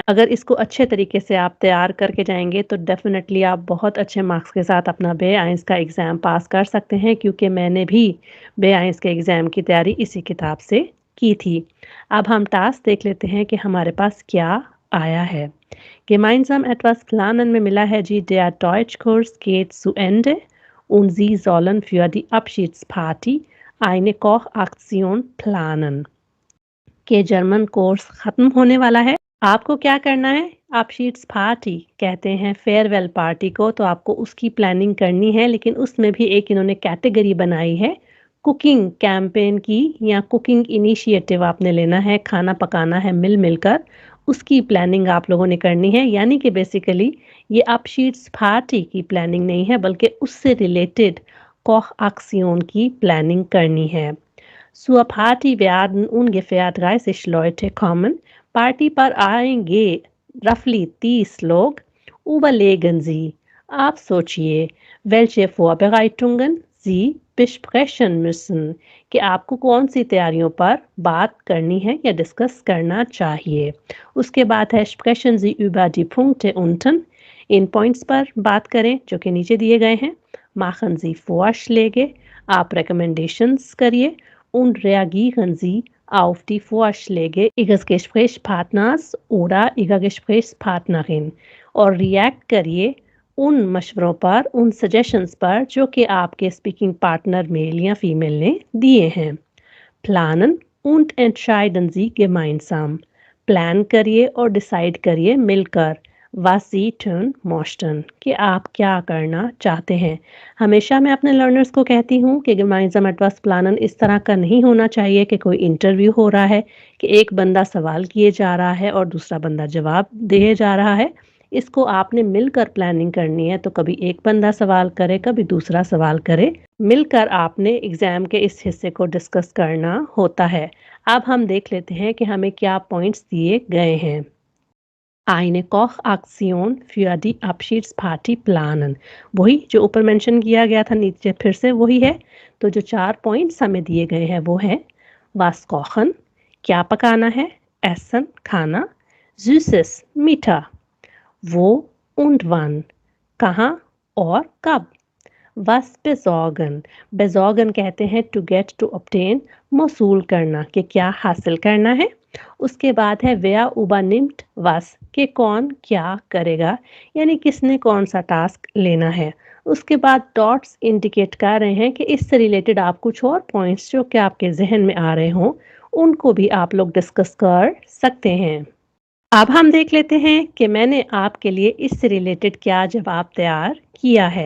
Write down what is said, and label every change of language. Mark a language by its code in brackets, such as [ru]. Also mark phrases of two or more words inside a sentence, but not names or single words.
[hi] अगर इसको अच्छे तरीके से आप तैयार करके जाएँगे तो डेफ़िनेटली आप बहुत अच्छे मार्क्स के साथ अपना बे-आइंस का एग्ज़ाम पास कर सकते हैं, क्योंकि मैंने भी बे-आइंस के एग्ज़ाम की तैयारी इसी किताब से की थी। अब हम टास्क देख लेते हैं कि हमारे पास क्या आया है। [de] Gemeinsam etwas planen [hi] में मिला है जी, [de] der Deutschkurs geht zu Ende und Sie sollen für die Abschiedsparty eine Kochaktion planen। [hi] के जर्मन कोर्स खत्म होने वाला है। आपको क्या करना है? अपशीट्स पार्टी कहते हैं फेयरवेल पार्टी को, तो आपको उसकी प्लानिंग करनी है, लेकिन उसमें भी एक इन्होंने कैटेगरी बनाई है कुकिंग कैंपेन की, या कुकिंग इनिशिएटिव आपने लेना है, खाना पकाना है मिल मिलकर, उसकी प्लानिंग आप लोगों ने करनी है। यानी कि बेसिकली ये अपशीट्स पार्टी की प्लानिंग नहीं है, बल्कि उससे रिलेटेड कोख एक्सियन की प्लानिंग करनी है। [de] Zur Party werden ungefähr 30 Leute kommen. [hi] पार्टी पर आएंगे रफली 30 लोग। [de] Überlegen Sie, [hi] आप सोचिए, [de] welche Vorbereitungen Sie besprechen müssen, [hi] कि आपको कौन सी तैयारियों पर बात करनी है या डिस्कस करना चाहिए। उसके बाद है [de] sprechen Sie über die Punkte unten, [hi] इन पॉइंट्स पर बात करें जो कि नीचे दिए गए हैं। [de] machen Sie Vorschläge, [hi] आप recommendations करिए। [de] und reagieren Sie auf die Vorschläge Ihres Gesprächspartners oder Ihrer Gesprächspartnerin, [hi] और रिएक्ट करिए उन मशवरों पर, उन सजेशंस पर जो कि आपके स्पीकिंग पार्टनर मेल या फीमेल ने दिए हैं। [de] Planen und entscheiden Sie gemeinsam, [hi] प्लान करिए और डिसाइड करिए मिलकर। [de] was Sie tun möchten, [hi] कि आप क्या करना चाहते हैं। हमेशा मैं अपने लर्नर्स को कहती हूँ कि [de] gemeinsam etwas planen [hi] इस तरह का नहीं होना चाहिए कि कोई इंटरव्यू हो रहा है, कि एक बंदा सवाल किए जा रहा है और दूसरा बंदा जवाब दिए जा रहा है। इसको आपने मिलकर प्लानिंग करनी है, तो कभी एक बंदा सवाल करे, कभी दूसरा सवाल करे, मिलकर आपने एग्जाम के इस हिस्से को डिस्कस करना होता है। अब हम देख लेते हैं कि हमें क्या पॉइंट्स दिए गए हैं। [de] Eine Kochaktion für die Abschiedsparty planen, [hi] वही जो ऊपर मेंशन किया गया था, नीचे फिर से वही है। तो जो 4 पॉइंट्स हमें दिए गए हैं वो है [de] was kochen, [hi] क्या पकाना है, essen खाना, süßes मीठा, wo und wann, कहाँ और कब, [de] was besorgen, besorgen [hi] कहते हैं [en] to get to obtain, [hi] मौसूल करना, कि क्या हासिल करना है। उसके बाद है [de] wer übernimmt was, [hi] कि कौन क्या करेगा, यानी किसने कौन सा टास्क लेना है। उसके बाद डॉट्स इंडिकेट कर रहे हैं कि इससे रिलेटेड आप कुछ और पॉइंट्स जो कि आपके जहन में आ रहे हों, उनको भी आप लोग डिस्कस कर सकते हैं। अब हम देख लेते हैं कि मैंने आपके लिए इससे रिलेटेड क्या जवाब तैयार किया है।